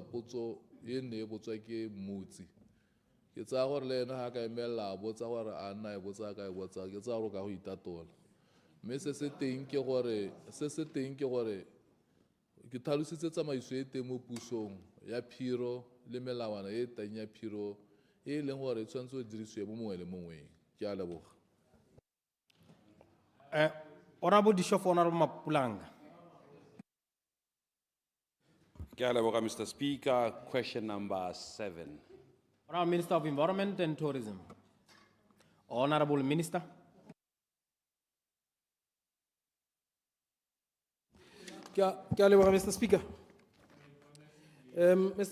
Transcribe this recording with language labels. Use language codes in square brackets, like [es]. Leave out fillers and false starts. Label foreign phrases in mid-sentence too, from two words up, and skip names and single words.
[tn] potso e ne e botswa ke mmutsi ke tsaya gore le ena ga ka emelela a botsa gore a nna e botsa ka e botsa ke tsaya gore ka go itatola mme se se teng ke gore ke tlhalositse tsamaiso e teng mo pusong ya phiro le melawana e teng ya phiro e leng gore e tshwanetse go dirisiwe mo mongwe le mongwe ke a leboga. [en] Honorable Dishof, Honorable Mapulanga. [tn] Ke a leboga, [en] Mr. Speaker. Question number 7. Honorable Minister of Environment and Tourism. Honorable Minister. Mr. Speaker. Mr.